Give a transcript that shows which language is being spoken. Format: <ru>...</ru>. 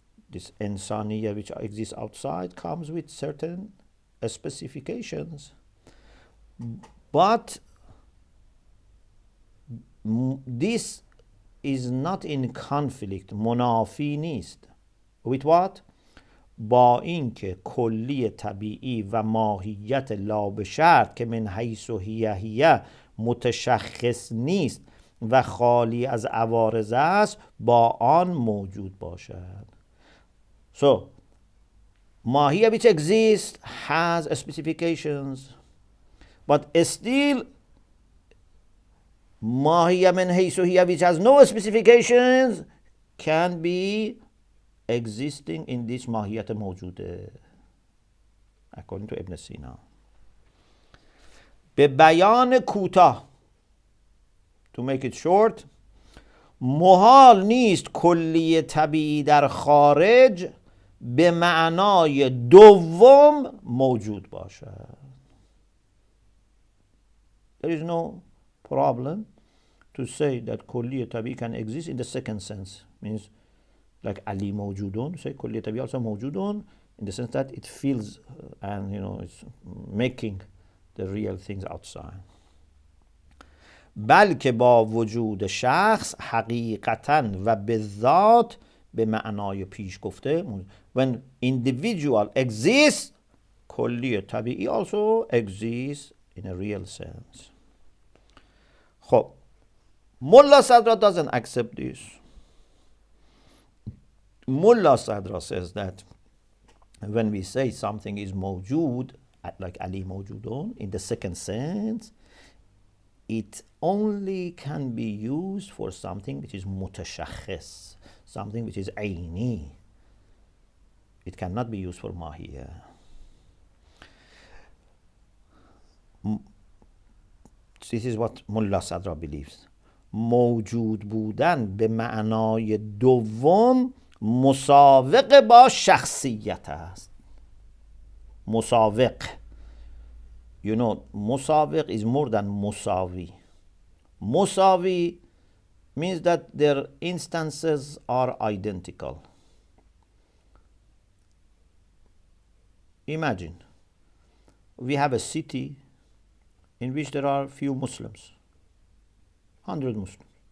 <en>This insaniya which exists outside comes with certain specifications. But this is not in conflict,</en> <fa>منافی نیست.</fa> <en>With what?</en> <fa>با اینکه کلی طبیعی و ماهیت لا به شرط که من حیث و هیه متشخص نیست و خالی از عوارض است با آن موجود باشد.</fa> <en>So, ماهیه which exists has specifications, but still</en> <fa>ماهیه من حیث و هیه</fa> <en>which has no specifications can be existing in this ماهیت موجوده, according to Ibn Sina.</en> <fa>به بیان کوتاه,</fa> <en>to make it short,</en> <fa>محال نیست کلی طبیعی در خارج به معنای دوم موجود باشد.</fa> <en>There is no problem to say that کلی طبیعی can exist in the second sense. Means like Ali موجودون, say کلی طبیعی also موجودون in the sense that it feels and it's making the real things outside.</en> <fa>بلکه با وجود شخص حقیقتاً و به ذات به معنای پیش گفته,</fa> <en>when individual exists, کلی طبیعی also exists in a real sense. خب, Mulla Sadra doesn't accept this. Mulla Sadra says that when we say something is mawjood, like Ali mawjoodun, in the second sense, it only can be used for something which is mutashakhis, something which is aini. It cannot be used for mahiyya. This is what Mulla Sadra believes.</en> <fa>موجود بودن به معنای دوم مساوق با شخصیت است. مساوق.</fa> <en>مساوق is more than musawi. Musawi means that their instances are identical. Imagine, we have a city in which there are few Muslims, 100 Muslims.</en>